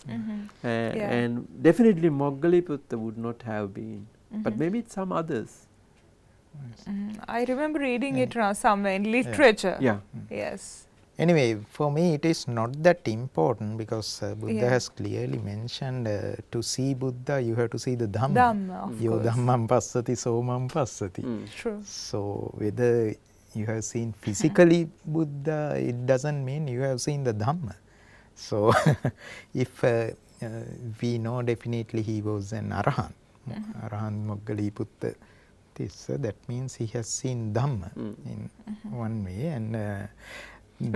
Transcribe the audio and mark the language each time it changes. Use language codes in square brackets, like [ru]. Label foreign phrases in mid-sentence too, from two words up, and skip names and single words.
[en] And definitely Moggaliputta would not have been, but maybe it's some others. I remember reading it somewhere in literature. Yes. Anyway, for me it is not that important, because Buddha has clearly mentioned to see Buddha you have to see the Dhamma. [pi] Yo Dhammam passati somam passati. [en] True. So whether you have seen physically Buddha, it doesn't mean you have seen the Dhamma. So if we know definitely he was an Arahant, Arahant Moggaliputta, that means he has seen Dhamma in one way, and